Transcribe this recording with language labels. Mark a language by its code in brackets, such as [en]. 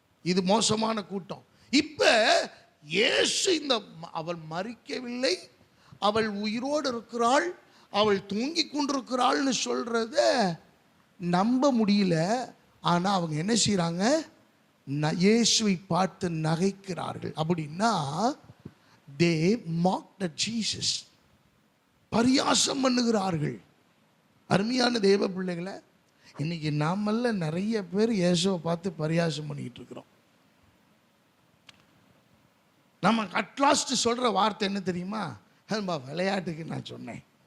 [ta] இது மோசமான கூட்டம். இப்போ இயேசு இந்த அவள் மரிக்கவில்லை, அவள் உயிரோடு இருக்கிறாள், அவள் தூங்கி கொண்டிருக்கிறாள்னு சொல்கிறத நம்ப முடியல. ஆனால் அவங்க என்ன செய்கிறாங்க? இயேசுவை பார்த்து நகைக்கிறார்கள். அப்படின்னா [en] they mocked at Jesus, [ta] பரியாசம் பண்ணுகிறார்கள். அருமையான தேவ பிள்ளைகளை, இன்னைக்கு நாமல்ல நிறைய பேர் இயேசுவை பார்த்து பரியாசம் பண்ணிட்டு இருக்கிறோம். நம்ம அட்லாஸ்ட் சொல்ற வார்த்தை என்ன தெரியுமா? விளையாட்டுக்கு நான் சொன்னேன்.